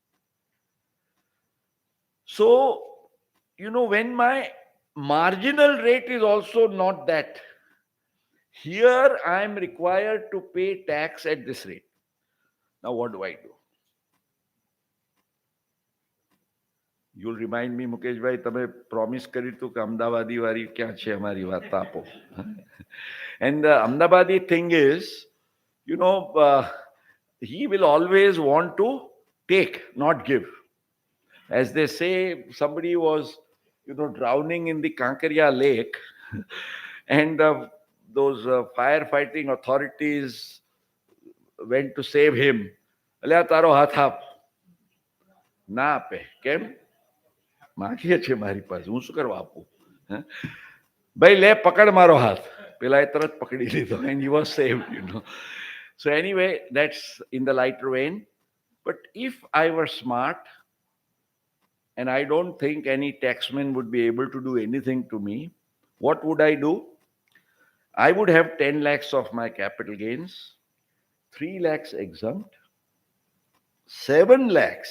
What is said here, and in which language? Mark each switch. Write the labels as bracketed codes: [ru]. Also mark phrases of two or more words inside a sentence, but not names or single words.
[en] So, when my marginal rate is also not that, here I am required to pay tax at this rate. Now, what do I do? You'll remind me, Mukesh bhai, [gu] તમે promise કર્યું હતું કે અમદાવાદી વાળી ક્યાં છે અમારી વાત આપો. [en] And the Ahmedabadi thing is, you know, he will always want to take, not give. As they say, somebody was, drowning in the Kankaria lake, and those firefighting authorities went to save him. [gu] અલ્યા તારો હાથ આપ. ના આપે. કેમ? માગીએ છે મારી પાસે, હું શું કરવા આપું? ભાઈ લે પકડ મારો હાથ. પેલા એ તરત પકડી લીધો, [en] and he was saved. So anyway, that's in the lighter vein. But if I were smart, and I don't think any taxman would be able to do anything to me, what would I do? I would have 10 lakhs of my capital gains, 3 lakhs exempt, 7 lakhs.